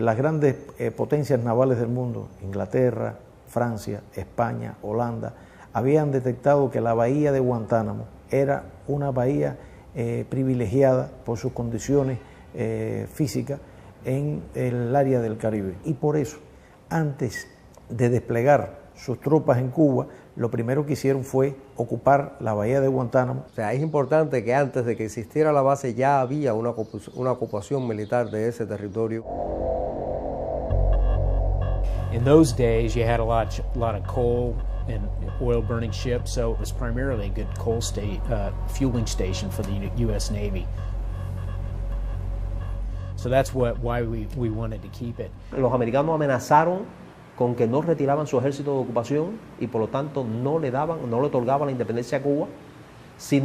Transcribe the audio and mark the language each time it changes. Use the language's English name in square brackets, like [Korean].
[Spanish] Las grandes potencias navales del mundo, Inglaterra, Francia, España, Holanda, habían detectado que la bahía de Guantánamo era una bahía privilegiada por sus condiciones físicas en el área del Caribe. Y por eso, antes de desplegar sus tropas en Cuba, lo primero que hicieron fue ocupar la bahía de Guantánamo. O sea, es importante que antes de que existiera la base ya había una ocupación militar de ese territorio. [English] In those days, you had a lot of coal and oil-burning ships, so it was primarily a good coal fueling station for the U.S. Navy. So that's why we wanted to keep it. [Spanish] Los americanos amenazaron con que no retiraban su ejército de ocupación y por lo tanto no le otorgaban la independencia a Cuba.